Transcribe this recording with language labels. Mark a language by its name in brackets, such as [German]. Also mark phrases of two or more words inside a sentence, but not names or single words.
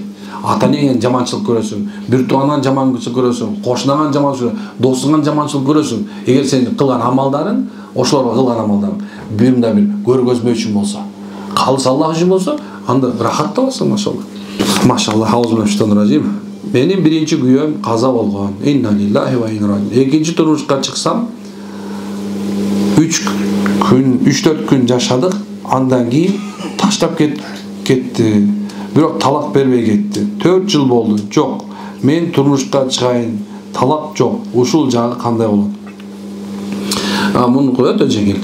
[Kyrgyz] Ата-энеңден жаманчылык көрөсүң, бир туугандан жаманчылык көрөсүң, кошунаңан жаманчылык, досуңан жаманчылык көрөсүң. Эгер сен кылган амалдарың, ошолорго кылган амалдарың бир көргөзмө үчүн болсо, калыс Аллах үчүн болсо, анда рахат табасың, машалла. [Arabic] ما شاء الله، أعوذ بالله. [Kyrgyz] Менин биринчи күйөөм каза болгон. [Arabic] إنا لله وإنا إليه راجعون. [Kyrgyz] Экинчи турмушка чыксам, 3-4 күн жашадык, андан кийин таштап кетти. Бирок талак бербей кетти. 4 жыл болду. Жок. Мен турмушка чыгайын. Талак жок. Ушул жагы кандай болот? Муну өтө жеңил.